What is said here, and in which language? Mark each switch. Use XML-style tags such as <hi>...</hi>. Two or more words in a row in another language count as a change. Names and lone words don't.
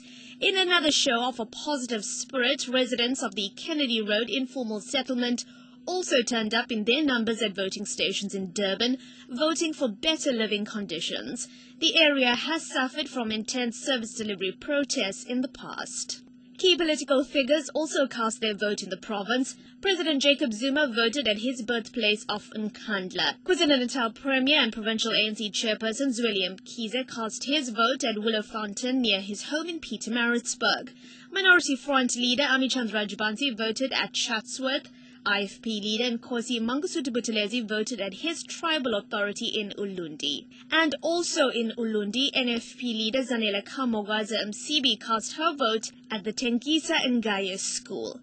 <en>In another show of a positive spirit, residents of the Kennedy Road informal settlement also turned up in their numbers at voting stations in Durban, voting for better living conditions. The area has suffered from intense service delivery protests in the past. Key political figures also cast their vote in the province. President Jacob Zuma voted at his birthplace of Nkandla. KwaZulu-Natal Premier and Provincial ANC Chairperson Zweli Mkhize cast his vote at Willow Fountain near his home in Pietermaritzburg. Minority Front leader Amichandra Rajbansi voted at Chatsworth. IFP leader Nkosi Mangosuthu Buthelezi voted at his tribal authority in Ulundi. And also in Ulundi, NFP leader Zanele Kamogaza Msibi cast her vote at the Tenkisa Ngaye school.</en>